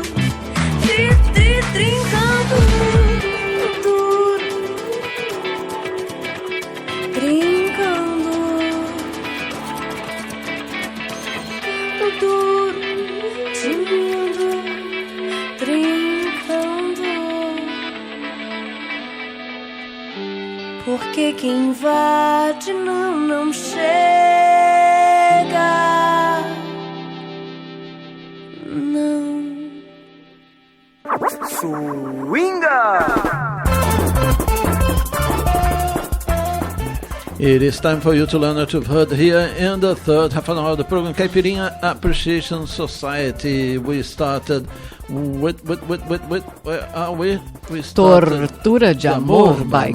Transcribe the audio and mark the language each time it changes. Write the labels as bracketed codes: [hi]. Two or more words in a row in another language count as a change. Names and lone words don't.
[pt] Trincando. No duro, trincando. No duro, tinindo, trincando. Porque quem invade não chega. Não. Swinga! [en] It is time for you to learn what you've heard here in the third half an hour of the program Caipirinha Appreciation Society. We started with where are we? We started Tortura de Amor by